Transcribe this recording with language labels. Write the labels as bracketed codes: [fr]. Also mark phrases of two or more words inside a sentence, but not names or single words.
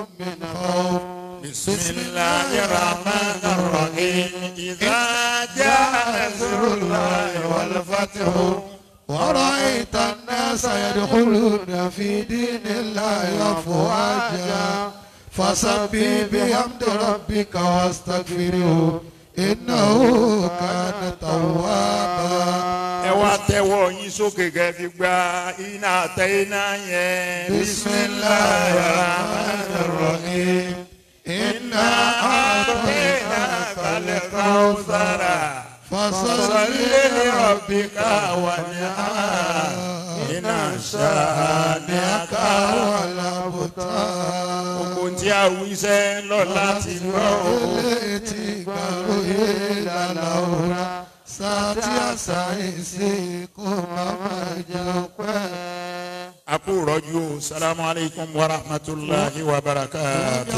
[ar] من خوف بسم الله الرحمن الرحيم إذا جاء نصر الله والفتح ورأيت الناس يدخلون في دين الله أفواجا فسبح بحمد ربك واستغفره إنه كان توابا. [yo] ẹ wá tẹ́wọ́ yín sókè kẹ́ẹ̀fì gba iná àtẹ iná yẹn. [ar] بسم الله الرحمن الرحيم. إنا أعطيناك الكوثر. فصل لربك وانحر. إن شانئك والأبتر. [yo] Ogun tí a wí sẹ́ lọ láti gbọ́ o. Ilé tí gbàlóye lálàóra sátí àṣàyèsí kò máa jẹ pẹ́. A kú rọ́jú o. [ar] السلام عليكم ورحمة الله وبركاته.